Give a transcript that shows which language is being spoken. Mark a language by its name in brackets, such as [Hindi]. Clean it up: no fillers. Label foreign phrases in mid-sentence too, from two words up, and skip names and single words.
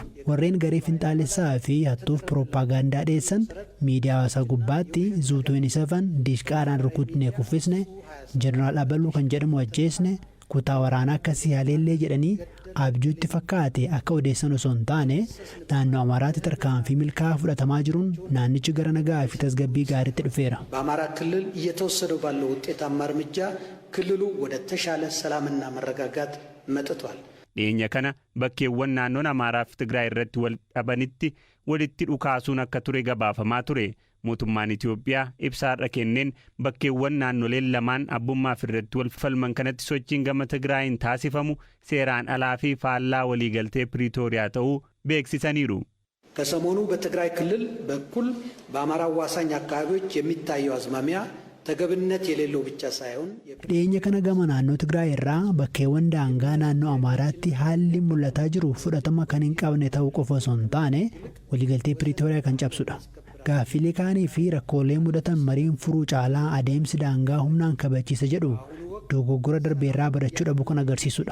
[Oromo] Warreen garee finxaalessaa fi hattuuf pirooppaagaandaa dhiyeessan miidiyaa hawaasaa gubbaatti Zuu27 diishqaadhaan rukutnee kuffisne jeneraal Abaluu kan jedhamu ajjeesne kutaa waraanaa akkasii haleellee jedhanii abjuutti fakkaate akka odeessan osoo hin taane naannoo Amaaraatti tarkaanfii milkaa'aa fudhatamaa jiruun naannichi gara nagaa fi tasgabbii gaariitti dhufeera. [Amharic] በአማራ ክልል እየተወሰደው ባለው ውጤታማ እርምጃ ክልሉ ወደ ተሻለ ሰላምና መረጋጋት መጥቷል. [Oromo] Dhiyeenya kana bakkeewwan naannoon Amaaraa fi Tigraay irratti wal dhabanitti walitti dhukaasuun akka ture gabaafamaa ture. Mootummaan Itoophiyaa ibsaarra kenneen bakkeewwan naannoleen lamaan abbummaaf irratti wal falman kanatti sochiin gama Tigraayin taasifamu seeraan alaa fi faallaa waliigaltee Piriitooriyaa ta'uu beeksisaniiru. [Amharic] ከሰሞኑ በትግራይ ክልል በኩል በአማራ አዋሳኝ አካባቢዎች የሚታየው አዝማሚያ ተገብነት የሌለው ብቻ ሳይሆን [Oromo] dhiyeenya kana gama naannoo Tigraay irraa bakkeewwan daangaa naannoo Amaaraatti haalli mul'ataa jiru fudhatama kan hin qabne ta'uu qofa osoo hin taane waliigaltee Piriitooriyaa kan cabsudha. Gaaffilee kaanii fi rakkoolee mudatan mariin furuu caalaa adeemsi daangaa humnaan kabachiisa jedhu dogoggora darbeerraa barachuu dhabu kan agarsiisudha.